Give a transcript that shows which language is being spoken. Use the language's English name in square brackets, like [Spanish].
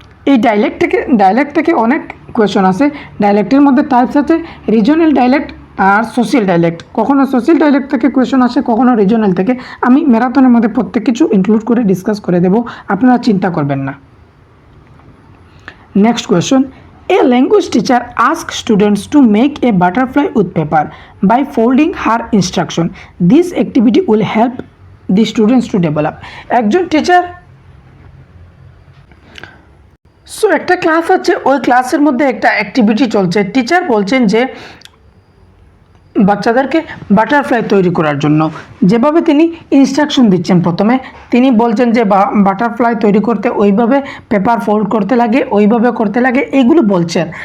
[Bangla] এই ডায়ালেক্ট থেকে অনেক কোয়েশন আছে। ডায়ালেক্টের মধ্যে টাইপস আছে রিজনাল ডায়ালেক্ট আর সোশিয়াল ডায়ালেক্ট। কখনো সোশিয়াল ডায়ালেক্ট থেকে কোয়েশন আসে, কখনো রিজনাল থেকে। আমি ম্যারাথনের মধ্যে প্রত্যেক কিছু ইনক্লুড করে ডিসকাস করে দেব, আপনারা চিন্তা করবেন না। [English] Next question, a language teacher asks students to make a butterfly with paper by folding her instruction. This activity will help the students to develop. [Bangla] একজন টিচার, সো একটা ক্লাস আছে, ওই ক্লাসের মধ্যে একটা অ্যাক্টিভিটি চলছে। টিচার বলছেন যে বাচ্চাদেরকে বাটারফ্লাই তৈরি করার জন্য যেভাবে তিনি ইনস্ট্রাকশন দিচ্ছেন, প্রথমে তিনি বলছেন যে বাটারফ্লাই তৈরি করতে ওইভাবে পেপার ফোল্ড করতে লাগে, ওইভাবে করতে লাগে, এগুলো বলছেন।